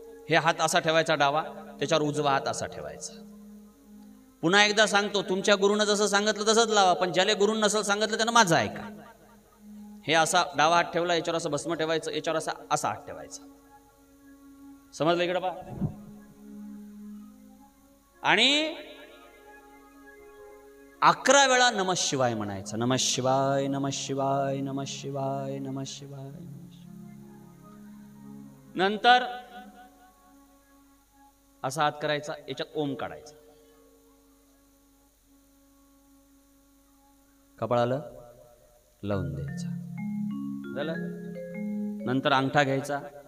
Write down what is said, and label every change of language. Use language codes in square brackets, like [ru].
[mr] हे हात असा ठेवायचा डावा, त्याच्यावर उजवा हात असा ठेवायचा. पुन्हा एकदा सांगतो, तुमच्या गुरुनं जसं सांगितलं तसंच लावा, पण ज्याला गुरुनं नसेल सांगितलं त्यानं माझं ऐका. हे असा डावा हात ठेवला, याच्यावर असं भस्म ठेवायचं, याच्यावर असा हात ठेवायचा. समजलं? इकडे पहा. आणि 11 वेळा [sa] नमः शिवाय [mr] म्हणायचं. [sa] नमः शिवाय, नमः शिवाय, नमः शिवाय, नमः शिवाय. [mr] नंतर असा हात करायचा, याच्यात ओम काढायचा, कपाळाला लावून द्यायचा. झालं? नंतर अंगठा घ्यायचा.